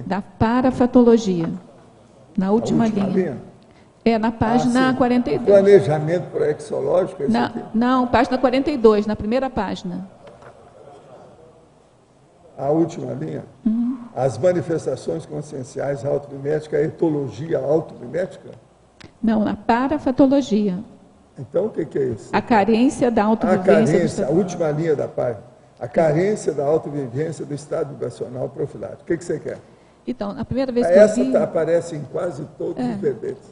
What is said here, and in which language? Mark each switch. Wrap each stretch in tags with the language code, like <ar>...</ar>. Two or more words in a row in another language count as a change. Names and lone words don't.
<pt>Da parafatologia, na última linha. Na página 42. Planejamento proexológico, é isso aqui? Não, página 42, na primeira página. A última linha? As manifestações conscienciais automiméticas, a etologia automimética? Não, na parafatologia. Então, o que é isso? A carência da autovivência. A última linha da página. A carência da autovivência do estado vibracional profilático. O que você quer? Então, na primeira vez que eu li... Essa aparece em quase todos os verbetes.</pt>